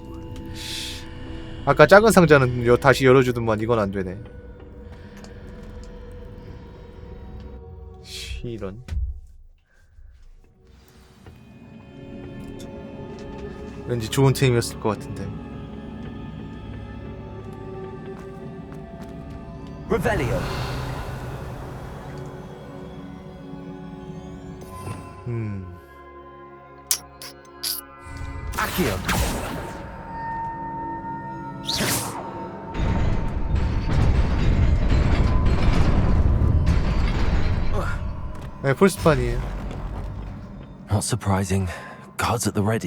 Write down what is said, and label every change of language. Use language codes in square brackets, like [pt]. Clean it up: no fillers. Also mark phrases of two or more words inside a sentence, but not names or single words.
[ko] 아까 작은 상자는 다시 열어주더만 이건 안 되네. 이런. 왠지 좋은 템이었을 것 같은데. Revelio. Accio. 네, 폴스판이에요. [en] Not surprising. Cards at the ready.